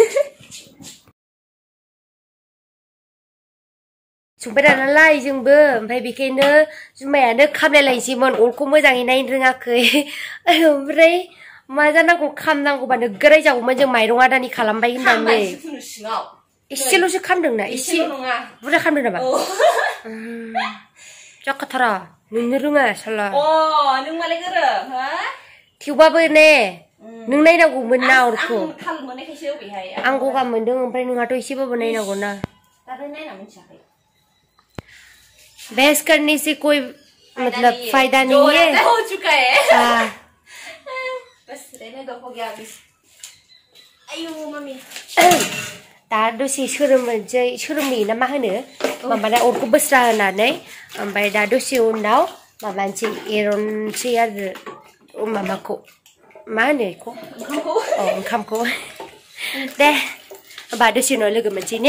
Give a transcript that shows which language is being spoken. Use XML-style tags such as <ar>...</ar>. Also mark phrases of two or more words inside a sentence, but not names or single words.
<brx>संबाय नालाय जोंबो ओमफ्राय बेखायनो जुमायानो खामलायलायनोसैमोन अरखौ मोजाङै नायनो रोङाखै ओमफ्राय मा जानांगौ खामनांगौबानो गोराय जागौमोन जों माइरं आदानि खालामबाय होननानै एसेल'सो खामदोंना एसे बुरजा खामदों नामा जाखाथारा नोंनो रोङा साला नों मालाय गोरों हो थेवबाबो ने नों नायनांगौमोन ना अरखौ थाल मोननायखायसो अबेहाय आं गगा मोनदों ओमफ्राय नोंहाथ' एसेबाबो नायनांगौ ना दाबो नायना मिथियाखै</brx> <hi>बहस करने से कोई मतलब फायदा नहीं है हो चुका है बस रहने दो हो गया अभी आयु मम्मी</hi> <brx>दा दसे सोरोमहोयो ना मा होनो माबाना अरखौ बोस्रा होनानै ओमफ्राय दा दसे उनाव माबानोसै एरनसै आरो माबाखौ मा होनो बेखौ ओंखामखौ दे होमबा दसे उनाव लोगो मोनसै ने</brx>